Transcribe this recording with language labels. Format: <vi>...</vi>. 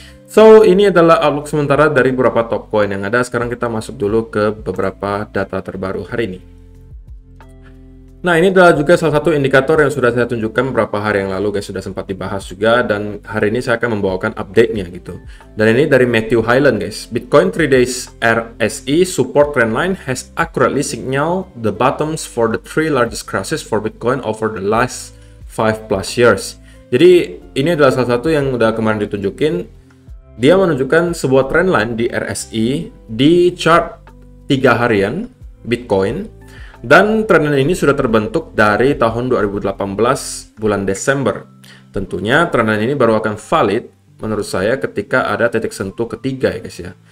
<id>So, ini adalah outlook sementara dari beberapa top coin yang ada. Sekarang kita masuk dulu ke beberapa data terbaru hari ini. Nah, ini adalah juga salah satu indikator yang sudah saya tunjukkan beberapa hari yang lalu guys, sudah sempat dibahas juga, dan hari ini saya akan membawakan update-nya gitu. Dan ini dari Matthew Hyland guys.</id> <en>Bitcoin 3 days RSI support trendline has accurately signaled the bottoms for the 3 largest crashes for Bitcoin over the last 5+ years.</en> <id>Jadi, ini adalah salah satu yang udah kemarin ditunjukin. Dia menunjukkan sebuah trendline di RSI di chart 3 harian Bitcoin. Dan trendline ini sudah terbentuk dari tahun 2018 bulan Desember. Tentunya trendline ini baru akan valid menurut saya ketika ada titik sentuh ketiga ya guys ya.</id>